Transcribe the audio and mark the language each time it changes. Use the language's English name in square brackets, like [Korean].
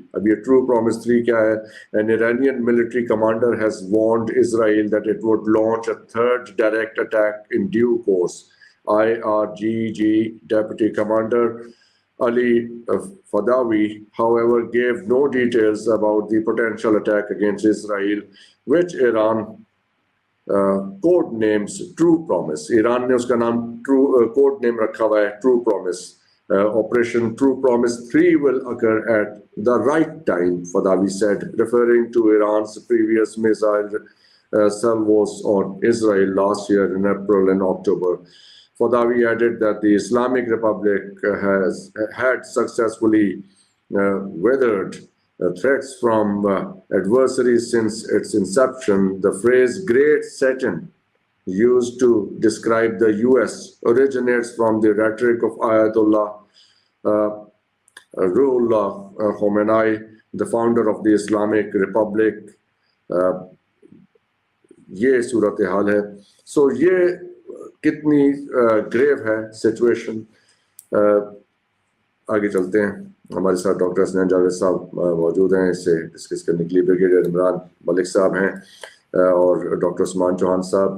[Urdu] اب یہ True Promise 3 کیا ہے؟ [English] An Iranian military commander has warned Israel that it would launch a third direct attack in due course. IRGC Deputy Commander Ali Fadawi, however, gave no details about the potential attack against Israel, which Iran code names true promise. [Urdu] Iran نے اس کا نام code نیم رکھا ہوا ہے true promise. [English] Operation true promise 3 will occur at the right time, Fadawi said, referring to Iran's previous missile salvos on Israel last year in April and October. Fadawi added that the Islamic Republic had successfully weathered threats from adversaries since its inception. The phrase Great Satan, used to describe the US, originates from the rhetoric of Ayatollah Ruhollah Khomeini, the founder of the Islamic Republic. [Urdu] یہ صورتحال ہے. سو یہ کتنی گریو ہے situation. آگے چلتے ہیں. ہمارے ساتھ ڈاکٹر حسنین جاوید صاحب موجود ہیں, اس سے ڈسکس کرنے کے لیے بریگیڈیئر عمران ملک صاحب ہیں اور ڈاکٹر عثمان چوہان صاحب.